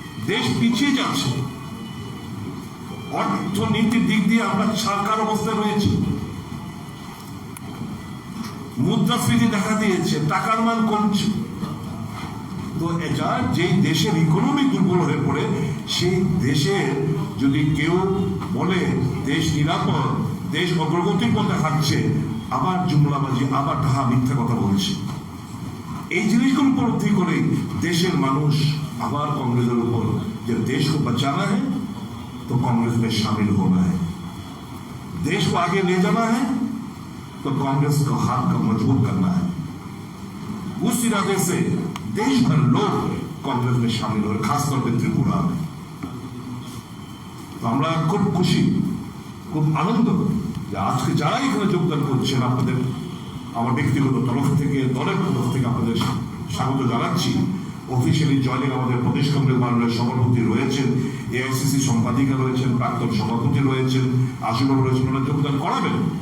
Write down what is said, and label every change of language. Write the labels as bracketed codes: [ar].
[bn] দেশ পিছিয়ে যাচ্ছে, অর্থনীতির দিক দিয়ে আমরা সরকার অবস্থায় রয়েছি, মুদ্রাস্ফীতি দেখা দিয়েছে, টাকার মান কমছে। তো এটা যে দেশের ইকোনমি দুর্বল হয়ে পড়ে, সেই দেশে যদি কেউ বলে দেশ নিরাপদ, দেশ অগ্রগতির পথে হাঁটছে, আবার জুমলাবাজি, আবার তাহা মিথ্যা কথা বলছে। এই জিনিসগুলো উপলব্ধি করে দেশের মানুষ আবার [hi] कांग्रेस উপর যে देश को बचाना है तो कांग्रेस में शामिल होना है, देश को आगे ले जाना है तो कांग्रेस को हाथ का मजबूत करना है। उस इरादे से देश भर लोग कांग्रेस में शामिल हो रहे, खासतौर पर त्रिपुरा में। [bn] तो আমরা খুব খুশি, খুব আনন্দ যে আজকে যারা এখানে যোগদান করছেন আপনাদের আমার ব্যক্তিগত তরফ থেকে, দলের তরফ থেকে আপনাদের স্বাগত জানাচ্ছি। অফিসিয়ালি জয়েনিং আমাদের প্রদেশ কংগ্রেস মাননীয় সভাপতি রয়েছেন, এআইসিসি সম্পাদিকা রয়েছেন, প্রাক্তন সভাপতি রয়েছেন, আশুবাবু রয়েছেন, ওনারা যোগদান করাবেন।